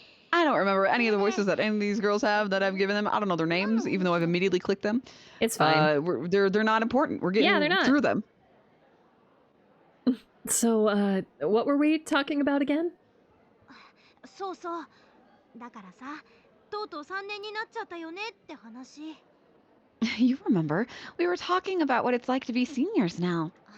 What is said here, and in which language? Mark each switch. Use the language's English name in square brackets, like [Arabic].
[English] I don't remember any of the voices that any of these girls have that I've given them. I don't know their names, even though I've immediately clicked them. It's fine. They're not important. We're getting they're not. through them. So, what were we talking about again? [Japanese] そうそう。だからさ、とうとう3年になっちゃったよねって話。 [English] You remember, we were talking about what it's like to be seniors now.